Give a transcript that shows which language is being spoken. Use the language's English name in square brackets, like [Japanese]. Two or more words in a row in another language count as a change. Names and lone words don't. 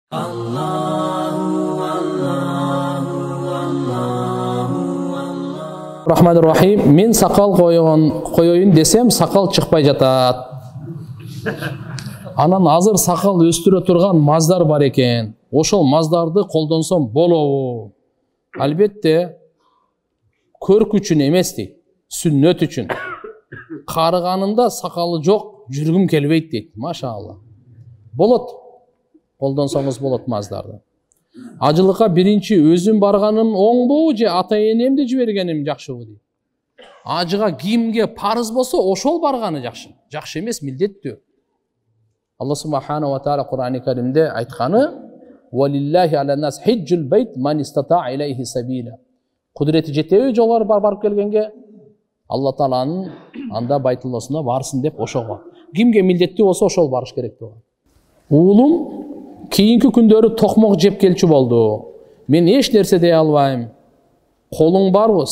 [Arabic] الرحمن الرحيم. [Kyrgyz] Мен сақал қойойын десем, сақал шықпай жатат. Анан азыр сақал өстүрө турган маздар бар экен. Ошол маздарды колдонсом болобу? Албетте, көрк үчүн эмес дейт, сүннөт үчүн. Карыганымда сакалы жок, жүргүм келбейт дейт. Машалла. Болот. Колдонсоңуз болот маздарды. Ажылыкка биринчи өзүм барганым оңбу же ата энемди жибергеним жакшыбы дейт. Ажыга кимге парыз болсо ошол барганы жакшы. Жакшы эмес, милдеттүү. Алла [Arabic] سبحانه وتعالى [Kyrgyz] Кур'ани Каримде айтканы: [Arabic] "ولله على الناس حج البيت من استطاع إليه سبيلا." [Kyrgyz] Кудурети жетеби жолор барып келгенге Алла Тааланын анда Байтуллосуна барсын деп ошого. Кимге милдеттүү болсо ошол барыш керек болгон. Уулум кийинки күндөрү токмок жеп келчү болду. Мен эч нерсе дей албайм. Колуң барбы?